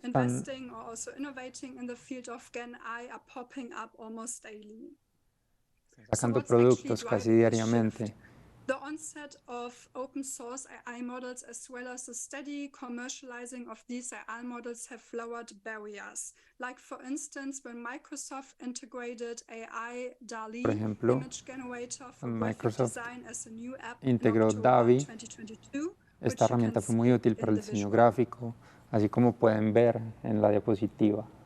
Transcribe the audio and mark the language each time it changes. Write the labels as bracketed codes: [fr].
[en] investing or also innovating in the field of Gen AI are popping up almost daily. [es] sacando productos casi diariamente. [en] The onset of open source AI models as well as the steady commercializing of these AI models have lowered barriers. Like for instance, when Microsoft integrated AI DALL-E image generator for graphic design as a new app in October 2022. [es] Esta herramienta fue muy útil para el diseño gráfico, así como pueden ver en la diapositiva.